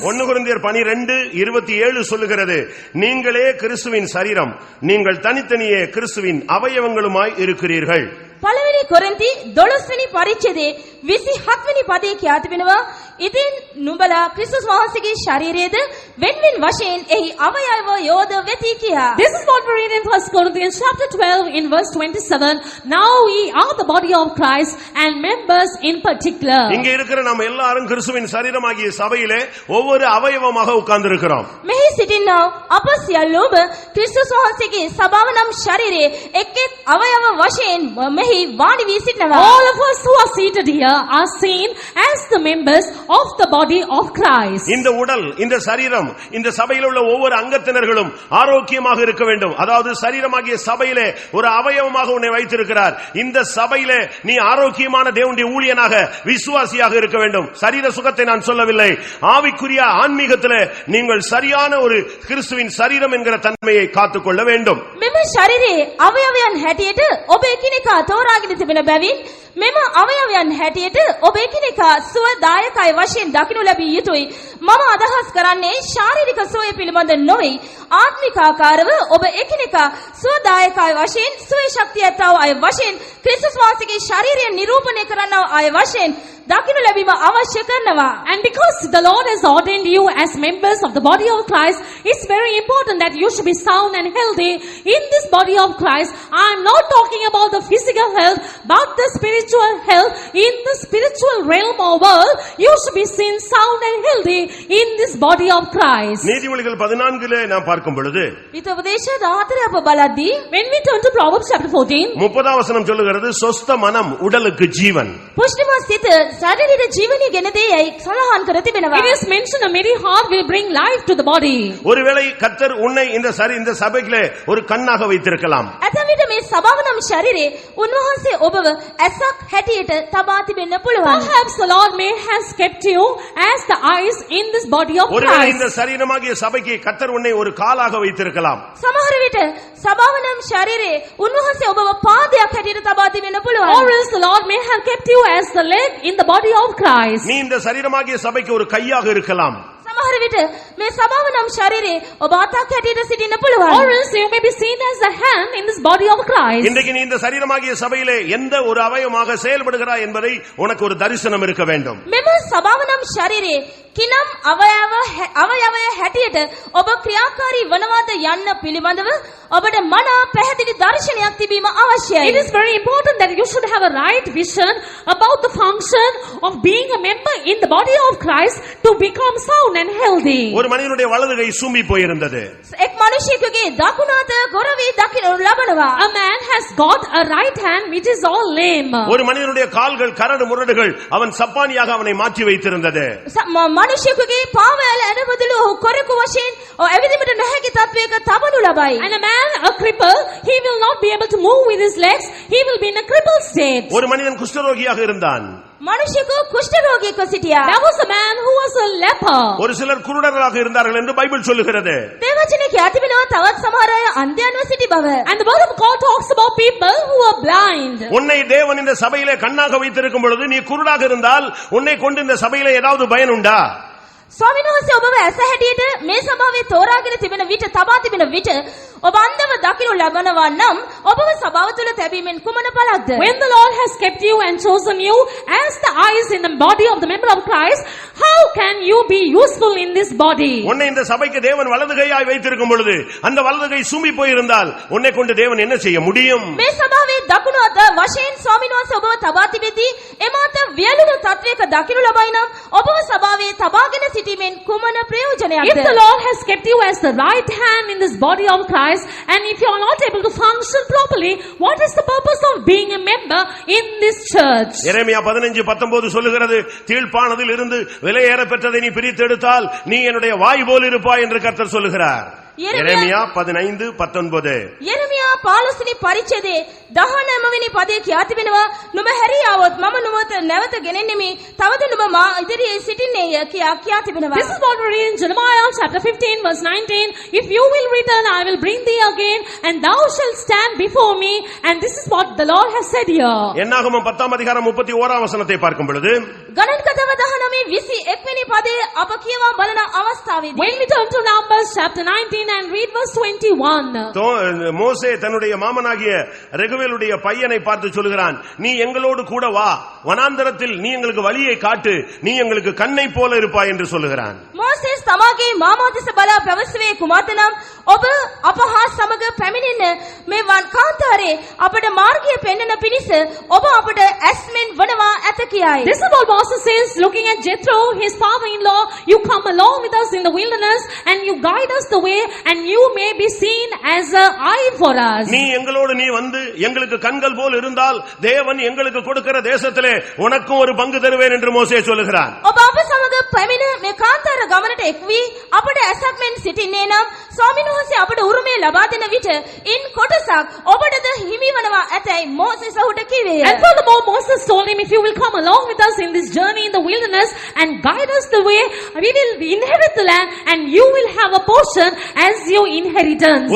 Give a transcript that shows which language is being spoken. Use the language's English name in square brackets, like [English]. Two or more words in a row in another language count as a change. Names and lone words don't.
[Tamil] 1 கொரிந்தியர் 12:27 சொல்லுகிறது, நீங்களே கிறிஸ்துவின் சரீரம், நீங்கள் தனித்தனியே கிறிஸ்துவின் அவயவங்களுமாய் இருக்கிறீர்கள். [Sinhala] පළවෙනි කොරින්ති 12 වෙනි පරිච්ඡේදයේ 27 වෙනි පදයේ කියා තිබෙනවා, ඉතින් නුඹලා ක්‍රිස්තුස් වහන්සේගේ ශරීරයේද වෙන්වෙන් වශයෙන් එහි අවයව යෝද වෙති කියා. [English] This is what we read in 1 Corinthians chapter 12 in verse 27. Now we are the body of Christ and members in particular. [Tamil] இங்கே இருக்கிற நாம் எல்லாரும் கிறிஸ்துவின் சரீரமாகிய சபையிலே ஒவ்வொரு அவயவமாக உட்கார்ந்திருக்கிறோம். [Sinhala] මෙහි සිටිනා අප සියල්ලෝම ක්‍රිස්තුස් වහන්සේගේ සබාව නම් ශරීරයේ එක් එක් අවයව වශයෙන් මෙහි වාඩි වී සිටිනවා. [English] All of us who are seated here are seen as the members of the body of Christ. [Tamil] இந்த உடல், இந்த சரீரம், இந்த சபையில் உள்ள ஒவ்வொரு அங்கத்தினர்களும் ஆரோக்கியமாக இருக்க வேண்டும். அதாவது சரீரமாகிய சபையிலே ஒரு அவயவமாக உன்னை வைத்திருக்கிறார். இந்த சபையிலே நீ ஆரோக்கியமான தேவனுடைய ஊழியனாக விசுவாசியாக இருக்க வேண்டும். சரீர சுகத்தை நான் சொல்லவில்லை, ஆவிக்குரிய ஆன்மீகத்திலே நீங்கள் சரியான ஒரு கிறிஸ்துவின் சரீரம் என்கிற தன்மையை காத்துக்கொள்ள வேண்டும். [Sinhala] මෙම ශරීරයේ අවයවයන් හැටියට ඔබ එකිනෙකා තෝරාගෙන තිබෙන බැවින් මෙම අවයවයන් හැටියට ඔබ එකිනෙකා සුවදායකයි වශයෙන් දකිනු ලැබිය යුතුයි. මම අදහස් කරන්නේ ශාරීරික සුවය පිළිබඳ නොවේ. ආත්මික ආකාරව ඔබ එකිනෙකා සුවදායකයි වශයෙන් සුවේ ශක්තිය ඇතව අය වශයෙන් ක්‍රිස්තුස් වහන්සේගේ ශරීරය නිරූපණය කරන්නව අය වශයෙන් දකිනු ලැබීම අවශ්‍ය කරනවා. [English] And because the Lord has ordained you as members of the body of Christ, it's very important that you should be sound and healthy in this body of Christ. I'm not talking about the physical health, but the spiritual health. In the spiritual realm or world, you should be seen sound and healthy in this body of Christ. [Tamil] நீதிமொழிகள் 14 நாம் பார்க்கும் பொழுது [Sinhala] විතෝපදේශ 14 අප බලද්දී [English] When we turn to Proverbs chapter 14, [Tamil] 30 வசனம் சொல்லுகிறது சொஸ்த மனம் உடலுக்கு ஜீவன். [Sinhala] පුෂ්ටිමත් සිත ශරීරයේ ජීවනයේ ගෙන දෙයයි සලහන් කර තිබෙනවා. [English] it is mentioned a merry heart will bring life to the body. [Tamil] ஒருவேளை கர்த்தர் உன்னை இந்த சபையிலே ஒரு கண்ணாக வைத்திருக்கலாம். [Sinhala] ඇතැම් විට මේ සභාව නම් ශරීරයේ උන්වහන්සේ ඔබව ඇසක් හැටියට තබා තිබෙන්න පුළුවන්. [English] Perhaps the Lord may have kept you as the eyes in this body of [Tamil] ஒருவேளை [English] Christ. [Tamil] இந்த சரீரமாகிய சபைக்கு கர்த்தர் உன்னை ஒரு காலாக வைத்திருக்கலாம். [Sinhala] සමහර විට සභාව නම් ශරීරයේ උන්වහන්සේ ඔබව පාදයක් හැටියට තබා තිබෙන්න [English] Or [Sinhala] පුළුවන්. [English] else the Lord may have kept you as the leg in the body of Christ. [Tamil] நீ இந்த சரீரமாகிய சபைக்கு ஒரு கையாக இருக்கலாம். [Sinhala] සමහර විට මේ සභාව නම් ශරීරයේ ඔබ අතක් හැටියට සිටින්න [English] Or [Sinhala] පුළුවන්. [English] else you may be seen as the hand in this body of Christ. [Tamil] இன்றைக்கு நீ இந்த சரீரமாகிய சபையிலே எந்த ஒரு அவயவமாக செயல்படுகிறாய் என்பதை உனக்கு ஒரு தரிசனம் இருக்க வேண்டும். [Sinhala] මෙම සභාව නම් ශරීරයේ කිනම් අවයවය හැටියට ඔබ ක්‍රියාකාරී වනවාද යන්න පිළිබඳව ඔබට මනා පැහැදිලි දර්ශනයක් තිබීම අවශ්‍යයි. [English] It is very important that you should have a right vision about the function of being a member in the body of Christ to become sound and healthy. [Tamil] ஒரு மனிதனுடைய வலது கை சூம்பி போயிருந்தது. [Sinhala] එක් මිනිසෙකුගේ දකුණු අත ගොරවි දකින්නු ලබනවා. [English] A man has got a right hand which is all lame. [Tamil] ஒரு மனிதனுடைய கால்கள் கரடு முரடுகள் அவன் சப்பானியாக அவனை மாற்றி வைத்திருந்தது. [Sinhala] මිනිසෙකුගේ පාවැල ඇනබදලු ඔහු කොරෙකු වශයෙන් ඇවිදින්නට නොහැකි තත්වයක තබනු ලබයි. [English] And a man, a cripple, he will not be able to move with his legs. He will be in a crippled state. [Tamil] ஒரு மனிதன் குஷ்டரோகியாக இருந்தான். [Sinhala] මිනිසෙකු කුෂ්ඨ රෝගියෙකු සිටියා. [English] There was a man who was a leper. [Tamil] ஒரு சிலர் குருடர்களாக இருந்தார்கள் என்று பைபிள் சொல்லுகிறது. [Sinhala] දේවචනේ කියා තිබෙනවා තවත් සමහර අය අන්ධයන්ව සිටි බව. [English] And the word of God talks about people who are blind. [Tamil] உன்னை தேவன் இந்த சபையிலே கண்ணாக வைத்திருக்கும் பொழுது நீ குருடாக இருந்தால் உன்னை கொண்டு இந்த சபையிலே ஏதாவது பயன் உண்டா? [Sinhala] ස්වාමීන් වහන්සේ ඔබව ඇස හැටියට මේ සභාවේ තෝරාගෙන තිබෙන විට තබා තිබෙන විට ඔබ අන්ධව දකින්නු ලබනවා නම් ඔබව සභාව තුළ තැබීමෙන් කුමන පළක්ද? [English] When the Lord has kept you and chosen you as the eyes in the body of the member of Christ, how can you be useful in this body? [Tamil] உன்னை இந்த சபைக்கு தேவன் வலது கையாய் வைத்திருக்கும் பொழுது அந்த வலது கை சூம்பி போயிருந்தால் உன்னை கொண்டு தேவன் என்ன செய்ய முடியும்? [Sinhala] මේ සභාවේ දකුණු අත වශයෙන් ස්වාමීන් වහන්සේ ඔබව තබා තිබෙද්දී එමාත වියලුණු තත්වයක දකින්නු ලබයි නම් ඔබව සභාවේ තබාගෙන සිටීමෙන් කුමන [English] If [Sinhala] ප්‍රයෝජනයක්ද? [English] the Lord has kept you as the right hand in this body of Christ, and if you are not able to function properly, what is the purpose of being a member in this church? [Tamil] எரேமியா 15:19 சொல்லுகிறது, தீழ்ப்பானதில் இருந்து விலையேற பெற்றதை நீ பிரித்து எடுத்தால் நீ என்னுடைய வாய் போல் இருப்பாய் என்று கர்த்தர் சொல்லுகிறார். எரேமியா 15:19. [Sinhala] යෙරමියා 15 වෙනි පරිච්ඡේදයේ 19 වෙනි පදයේ කියා තිබෙනවා නුඹ හැරියාවොත් මම නුඹට නැවත ගෙනෙන්නෙමි තවද නුඹ මා ඉදිරියේ සිටින්නේය කියා තිබෙනවා. [English] This is what we read in Jeremiah chapter 15 verse 19. If you will return, I will bring thee again, and thou shalt stand before me. And this is what the Lord has said here. [Tamil] என்னாகமம் 10:31 வசனத்தை பார்க்கும் பொழுது [Sinhala] ගණන්කතව 19 21 වෙනි පදයේ අප කියවා බලන අවස්ථාවේදී [English] When we turn to Numbers chapter 19 and read verse 21. [Tamil] மோசே தன்னுடைய மாமனாகிய ரெகுவேலுடைய பையனை பார்த்து சொல்கிறான், நீ எங்களோடு கூட வா, வனாந்தரத்தில் நீ எங்களுக்கு வழியை காட்டு, நீ எங்களுக்கு கண்ணை போல இருப்பாய் என்று சொல்லுகிறான். [Sinhala] මෝසෙස් තමාගේ මාමා දෙස බලා පැවසුවේ කුමක්ද නම් ඔබ අප හා සමග පැමිණෙන්න මේ වන් කාන්තාරේ අපට මාර්ගය පෙන්වන පිණිස ඔබ අපට ඇස්මෙන් වනවා ඇත කියයි. [English] This is what Moses says, looking at Jethro, his father-in-law. You come along with us in the wilderness and you guide us the way, and you may be seen as an eye for us. [Tamil] நீ எங்களோடு நீ வந்து எங்களுக்கு கண்கள் போல் இருந்தால் தேவன் எங்களுக்கு கொடுக்கிற தேசத்திலே உனக்கும் ஒரு பங்கு தருவேன் என்று மோசே சொல்லுகிறான். [Sinhala] ඔබ අප සමග පැමිණ මේ කාන්තාර ගමනට එක් වී අපට ඇසක් මෙන් සිටින්නේ නම් ස්වාමීන් වහන්සේ අපට උරුමය ලබා දෙන විට ඉන් කොටසක් ඔබටද හිමි වනවා ඇතැයි මෝසෙස් ඔහුට කිවේය. [English] And furthermore, Moses told him, if you will come along with us in this journey in the wilderness and guide us the way, we will inherit the land and you will have a portion as your inheritance.